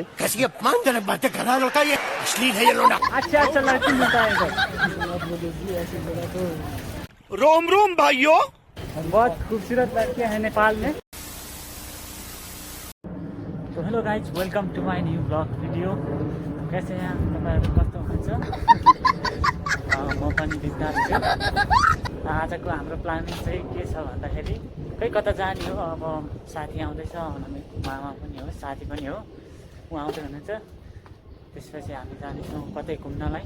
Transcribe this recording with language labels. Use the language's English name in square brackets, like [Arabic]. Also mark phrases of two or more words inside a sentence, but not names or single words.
[Hindi] कैसी अपमानजनक बातें कर रहा है लड़का, ये अश्लील है ये लोना। अच्छा लड़की मिलता है इधर। रोम रोम भाइयों, बहुत खूबसूरत लड़कियां हैं नेपाल में। [English] तो hello guys welcome to my new blog video. [Hindi] कैसे हैं [Nepali] तपाईँहरू, कस्तो हुनुहुन्छ? म पनि बिस्तार छु। आजको हाम्रो प्लानिङ चाहिँ के छ भन्दाखेरि खै कता जाने हो। अब साथी आउँदैछ, मामा पनि हो, साथी पनि हो, ऊ आउँदै हुनुहुन्छ। त्यसपछि हामी जानेछौँ कतै घुम्नलाई।